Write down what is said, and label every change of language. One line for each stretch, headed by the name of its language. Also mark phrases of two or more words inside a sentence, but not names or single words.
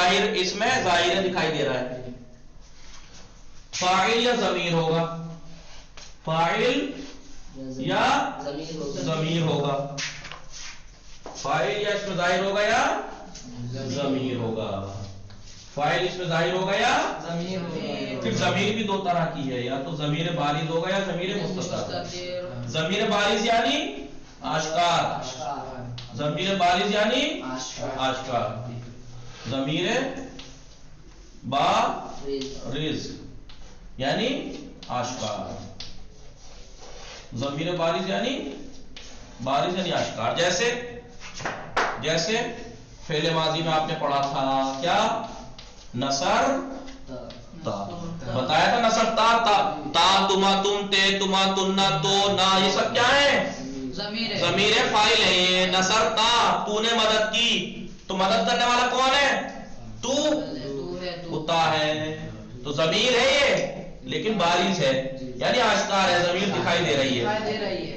Urdu: ظاہر اس میں ظاہر ہے، دکھائی دے رہا ہے. فاعل یا ضمیر ہوگا، فاعل یا ضمیر ہوگا. فاعل یا اس میں ظاہر ہوگا یا ضمیر ہوگا. فاعل اس میں ظاہر ہوگا یا ضمیر ہوگا. پھر ضمیر بھی 2 طرح کی ہے، یا تو ضمیر بارز ہوگا یا ضمیر مستتر. ضمیر بارز یعنی آشکار، ضمیر بارز یعنی آشکار، ضمیر بارز یعنی آشکار، ضمیر بارز یعنی آشکار. جیسے فعل ماضی میں آپ نے پڑھا تھا کیا؟
Arabic: نصر تا،
Urdu: بتایا تھا
Arabic: نصر تا، تا تما، تم، تے تما، تننا،
Urdu: تو، نا، یہ سب کیا ہے؟ ضمیر فاعل ہے. یہ
Arabic: نصر تا،
Urdu: تو نے مدد کی، تو مدد کرنے والا کون ہے؟ تو تا ہے، تو ضمیر ہے یہ لیکن بارز ہے یعنی آشکار ہے، ضمیر دکھائی دے رہی ہے.